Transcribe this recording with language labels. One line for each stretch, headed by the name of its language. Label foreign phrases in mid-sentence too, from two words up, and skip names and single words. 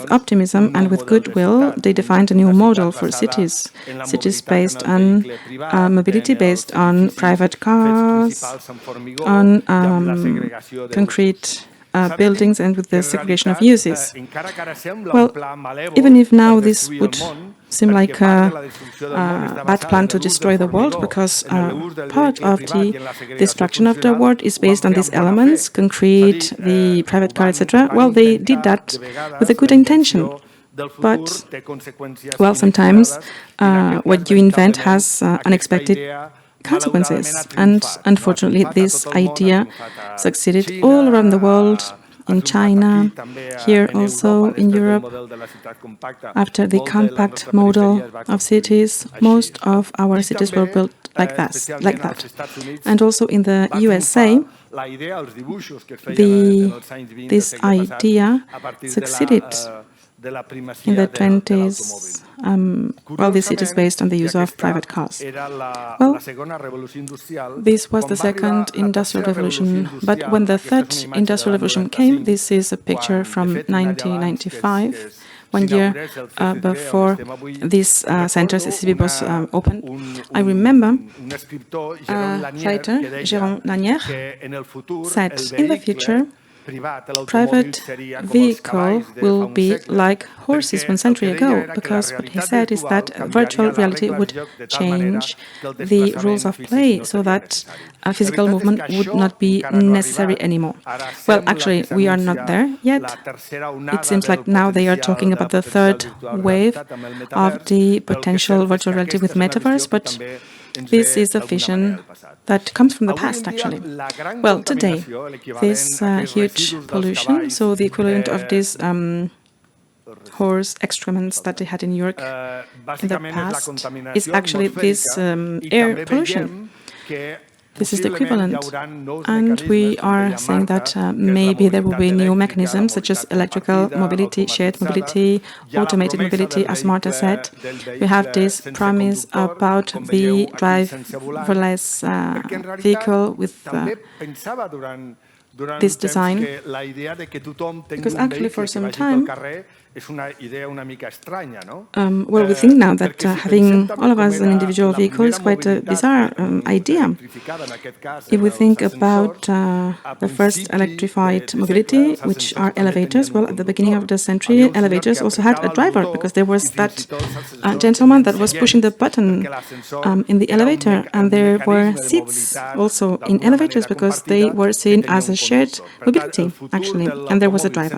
Catalan: intencions
English: optimism
Catalan: un nou
English: and with
Catalan: model de
English: goodwill,
Catalan: ciutat,
English: they defined a new
Catalan: una model ciutat
English: for
Catalan: basada
English: cities,
Catalan: en la
English: cities
Catalan: mobilitat en
English: based
Catalan: el
English: on
Catalan: vehicle privat,
English: mobility
Catalan: en
English: based
Catalan: els
English: on
Catalan: edificis
English: private
Catalan: fets
English: cars,
Catalan: principals amb formigó
English: on
Catalan: i amb la segregació d'usos.
English: concrete
Catalan: S'ha de dir
English: buildings and with
Catalan: que
English: the
Catalan: en
English: segregation of
Catalan: realitat,
English: uses.
Catalan: encara que ara sembla
English: Well,
Catalan: un pla malèvol
English: even if now
Catalan: per
English: this
Catalan: destruir
English: would
Catalan: el món,
English: seem like
Catalan: perquè part
English: a
Catalan: de la destrucció del món està
English: bad
Catalan: basada
English: plan
Catalan: en
English: to
Catalan: l'ús del
English: destroy the world,
Catalan: formigó,
English: because
Catalan: en l'ús del
English: part
Catalan: vehicle
English: of
Catalan: privat
English: the
Catalan: i en la segregació
English: destruction of the
Catalan: funcional,
English: world is
Catalan: ho van
English: based on
Catalan: fer
English: these
Catalan: amb bona
English: elements,
Catalan: fe.
English: concrete,
Catalan: És a dir,
English: the private car, etc.
Catalan: van
English: Well, they did
Catalan: intentar,
English: that
Catalan: de vegades,
English: with a good
Catalan: la
English: intention,
Catalan: invenció del futur
English: but
Catalan: té conseqüències
English: well, sometimes
Catalan: inesperades i en aquest cas,
English: what you invent
Catalan: veritablement,
English: has
Catalan: aquesta
English: unexpected
Catalan: idea
English: consequences,
Catalan: malauradament ha
English: and
Catalan: triomfat, no?
English: unfortunately,
Catalan: Ha triomfat a
English: this
Catalan: tot el món, ha
English: idea
Catalan: triomfat a
English: succeeded
Catalan: Xina,
English: all around the world,
Catalan: ha
English: in
Catalan: triomfat
English: China,
Catalan: aquí, també
English: here
Catalan: en
English: also
Catalan: Europa,
English: in
Catalan: després del
English: Europe.
Catalan: model de la ciutat compacta.
English: After the
Catalan: Molt de la
English: compact
Catalan: nostra
English: model
Catalan: perifèria es va
English: of
Catalan: construir
English: cities,
Catalan: així,
English: most
Catalan: no?
English: of our
Catalan: I
English: cities were
Catalan: també,
English: built like
Catalan: especialment als
English: that.
Catalan: Estats Units,
English: And also in the
Catalan: va
English: USA,
Catalan: triomfar la idea, els dibuixos que es feien en els anys 20 del
English: this
Catalan: segle passat
English: idea
Catalan: a partir
English: succeeded
Catalan: de la
English: in
Catalan: primacia
English: the
Catalan: de l'automòbil.
English: 20s. Well, this it is based on the use of private cars.
Catalan: Era la
English: Well,
Catalan: segona revolució industrial.
English: this was
Catalan: Quan
English: the
Catalan: va arribar
English: second
Catalan: la
English: industrial
Catalan: tercera revolució
English: revolution, but when the
Catalan: industrial,
English: third
Catalan: aquesta és una imatge de
English: industrial
Catalan: l'any
English: revolution came,
Catalan: 95,
English: this is a picture
Catalan: quan,
English: from
Catalan: de fet, un any abans
English: 1995, 1 year
Catalan: s'inaugurés el CCCB, on
English: before
Catalan: estem avui,
English: this center
Catalan: recordo
English: CCCB was opened.
Catalan: un
English: I remember
Catalan: un escriptor, Jérôme Lanière,
English: writer
Catalan: que deia
English: Jérôme Lanière
Catalan: que en el futur
English: said,
Catalan: el
English: in the
Catalan: vehicle
English: future,
Catalan: privat, l'automòbil
English: private
Catalan: seria com els
English: vehicle
Catalan: cavalls de fa
English: will
Catalan: un
English: be
Catalan: segle,
English: like horses
Catalan: perquè
English: 1 century
Catalan: el que deia
English: ago,
Catalan: era que la
English: because what he
Catalan: realitat
English: said is that
Catalan: virtual
English: virtual
Catalan: canviaria les
English: reality
Catalan: regles
English: would
Catalan: del joc de tal manera
English: change
Catalan: que el
English: the
Catalan: desplaçament
English: rules of
Catalan: físic
English: play
Catalan: no
English: so
Catalan: seria
English: that
Catalan: necessari.
English: a physical
Catalan: La veritat és
English: movement
Catalan: que
English: would
Catalan: això
English: not be
Catalan: encara no ha
English: necessary
Catalan: arribat.
English: anymore.
Catalan: Ara
English: Well,
Catalan: sembla
English: actually,
Catalan: que
English: we are not
Catalan: s'anuncia
English: there yet.
Catalan: la tercera
English: It
Catalan: onada
English: seems like
Catalan: del
English: now they are
Catalan: potencial
English: talking about the third
Catalan: virtual
English: wave
Catalan: realitat amb el
English: of
Catalan: metavers,
English: the
Catalan: però el que és
English: potential
Catalan: cert és
English: virtual
Catalan: que
English: reality
Catalan: aquesta
English: with
Catalan: és una
English: metaverse,
Catalan: visió que
English: but
Catalan: també ens
English: this
Catalan: ve
English: is a
Catalan: d'alguna manera
English: vision
Catalan: del passat.
English: that comes from the
Catalan: Avui en
English: past,
Catalan: dia,
English: actually.
Catalan: la gran
English: Well, today,
Catalan: contaminació, l'equivalent
English: this
Catalan: a aquests
English: huge
Catalan: residus dels
English: pollution,
Catalan: cavalls,
English: so the equivalent of these horse excrements that they had in York in the
Catalan: bàsicament és la
English: past, is
Catalan: contaminació
English: actually this
Catalan: atmosfèrica i
English: air
Catalan: també
English: pollution.
Catalan: veiem que
English: This is the
Catalan: possiblement hi
English: equivalent.
Catalan: haurà nous
English: And we
Catalan: mecanismes, com
English: are
Catalan: deia
English: saying
Catalan: Marta,
English: that
Catalan: que és la
English: maybe there will be
Catalan: mobilitat
English: new
Catalan: elèctrica, la
English: mechanisms such as
Catalan: mobilitat
English: electrical
Catalan: compartida,
English: mobility, shared
Catalan: automatitzada.
English: mobility,
Catalan: Hi ha la
English: automated
Catalan: promesa
English: mobility,
Catalan: del
English: as Marta said.
Catalan: vehicle
English: We have this
Catalan: sense
English: promise
Catalan: conductor,
English: about
Catalan: com
English: the
Catalan: veieu aquí, sense volant,
English: driverless
Catalan: perquè en realitat
English: vehicle with
Catalan: també pensava durant
English: this
Catalan: un temps
English: design,
Catalan: que la idea de que tothom tingui
English: because
Catalan: un
English: actually
Catalan: vehicle
English: for
Catalan: que
English: some
Catalan: vagi pel
English: time
Catalan: carrer és una idea una mica estranya, no?
English: Well, we think now that having all of us an individual vehicle is quite a bizarre idea. If we think about the first electrified mobility, which are elevators, well, at the beginning of the century, elevators also had a driver, because there was that gentleman that was pushing the button in the elevator, and there were seats also in elevators because they were seen as a shared mobility, actually, and there was a driver.